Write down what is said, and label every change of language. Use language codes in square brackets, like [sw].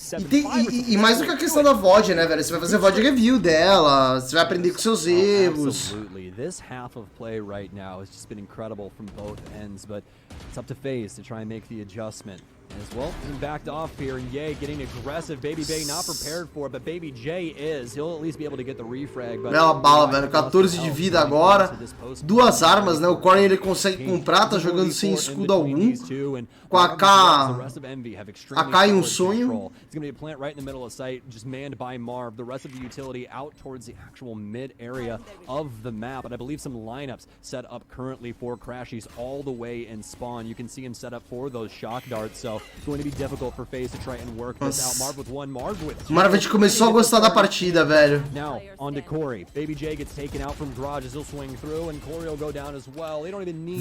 [pt] E mais do que a questão da VOD, né, velho? Você vai fazer VOD review dela, você vai aprender com seus erros. [en] This half of play right now has just been incredible from both ends, but it's up to FaZe to try and make the adjustment. As well, being backed off here, and Ye getting aggressive. Baby Bay not prepared for it, but Baby J is. He'll at least be able to get the refrag. [pt] Bela bala, velho. 14 de vida agora. 2 armas, né? O Corey ele consegue comprar, tá jogando sem escudo algum. Com a AK e um sonho. [en] It's going to be a plant right in the middle of sight, just manned by Marv. The rest of the utility out towards the actual mid area of the map. And I believe some lineups set up currently for Crashies all the way in spawn. You can see him set up for those shock darts. So it's going to be difficult for FaZe to try and work this out. Marv with one, Marv with two. [pt] Marv começou a gostar da partida, velho. [en] Now on to Corey. Baby J gets taken out from Garage as he'll swing through, and Corey will go down as well. They don't even need